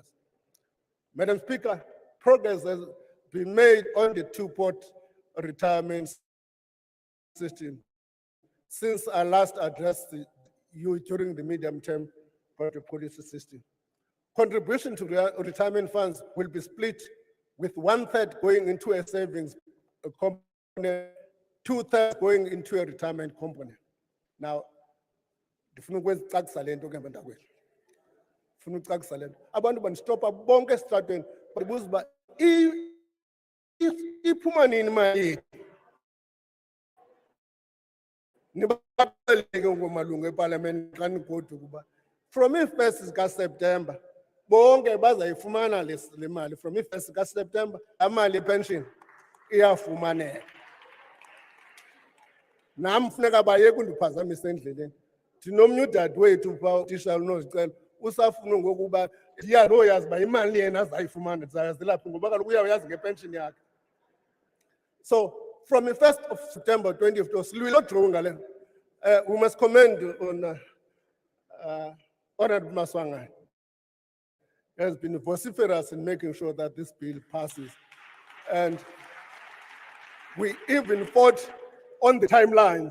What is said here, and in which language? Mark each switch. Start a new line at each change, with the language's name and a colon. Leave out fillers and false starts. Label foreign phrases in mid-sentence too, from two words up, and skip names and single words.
English: Madam Speaker, progress has been made on the two-pot retirement system since I last addressed you during the medium-term budget policy system. Contribution to retirement funds will be split with 1/3 going into a savings component, 2/3 going into a retirement component. Now,
Xhosa: ndifuna ukwezicacisa le nto ke mntakwethu. Ndifuna ucacisa le nto. Abantu bandistopha bonke esitratweni babuza uba iphuma nini imali yethu. Nibaxeleke ngomalungu eParliament xa nigoduka ukuba from i-1st kaSeptember bonke bazayifumana le mali. From i-1st kaSeptember laa mali yepension iyafumaneka. Nam funeka bayeke undiphazamisa endleleni. Ndinomnye udadewethu phaa utitshala unozicela usafuna ngokuba ndiyanoyazi uba imali yena azayifumana ndizayazilaphi ngoba kaloku uyawuyazi ngepension yakhe.
English: So from the 1st of September 2015, we must commend on Honorable Maswangai. He has been vociferous in making sure that this bill passes. And we even fought on the timelines.